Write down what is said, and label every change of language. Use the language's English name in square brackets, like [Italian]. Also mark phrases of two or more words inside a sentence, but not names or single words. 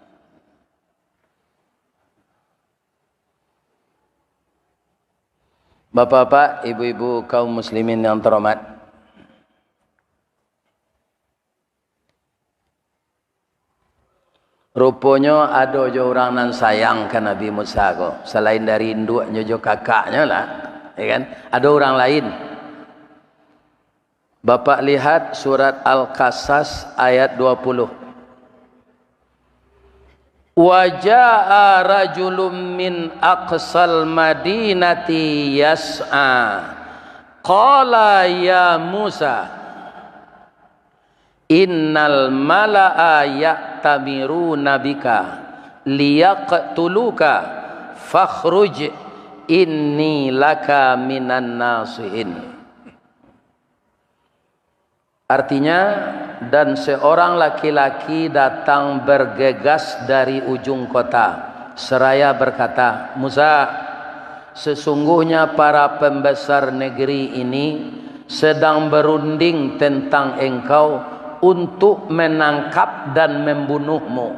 [Indonesian] Bapak-bapak, ibu-ibu kaum muslimin yang terhormat. [Minangkabau] Rupanya ada jo orang nan sayang ke Nabi Musa ko. [Indonesian] Selain dari induknya jo kakaknya lah, ya kan? Ada orang lain. Bapak lihat surat Al-Qasas ayat 20. [Arabic] وجاء رجل من أقصى المدينة يسعى قال يا موسى إن الملأ يأتمرون بك ليقتلوك فاخرج إني لك من الناصحين. [Indonesian] Artinya, dan seorang laki-laki datang bergegas dari ujung kota seraya berkata, Musa, sesungguhnya para pembesar negeri ini sedang berunding tentang engkau untuk menangkap dan membunuhmu.